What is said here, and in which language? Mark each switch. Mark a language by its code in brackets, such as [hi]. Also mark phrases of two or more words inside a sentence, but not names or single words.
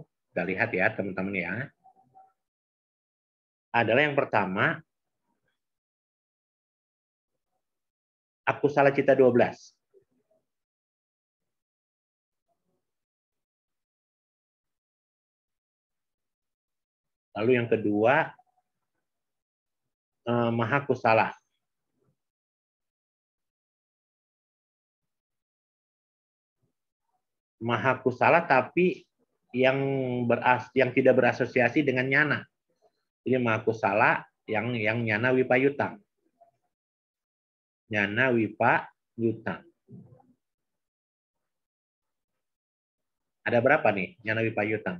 [id] Kita lihat ya teman-teman ya. Adalah yang pertama, [pi] akusala cita [id] 12. Lalu yang kedua, [pi] maha kusala. Maha kusala [id] tapi yang tidak berasosiasi dengan nyana. Jadi [pi] maha kusala [id] yang [pi] nyana wipayutang. Nyana wipayutang. [id] Ada berapa nih [pi] nyana wipayutang?